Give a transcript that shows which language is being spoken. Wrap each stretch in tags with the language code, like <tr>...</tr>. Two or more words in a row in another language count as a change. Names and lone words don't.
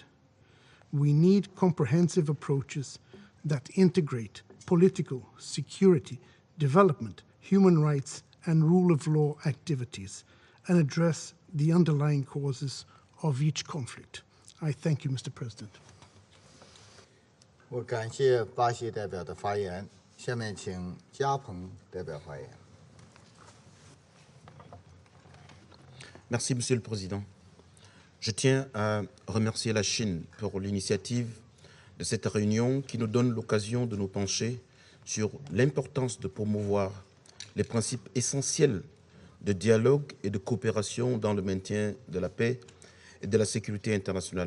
<en>We need comprehensive approaches that integrate political, security, development, human rights, and rule of law activities and address the underlying causes of each conflict. I thank you, Mr. President.</en> <zh>我感谢巴西代表的发言，下面请加蓬代表发言。</zh> <fr>Merci, Monsieur le Président. Je tiens à remercier la Chine pour l'initiative de cette réunion qui nous donne l'occasion de nous pencher sur l'importance de promouvoir les principes essentiels de dialogue et de coopération dans le maintien de la paix et de la sécurité internationale.</fr>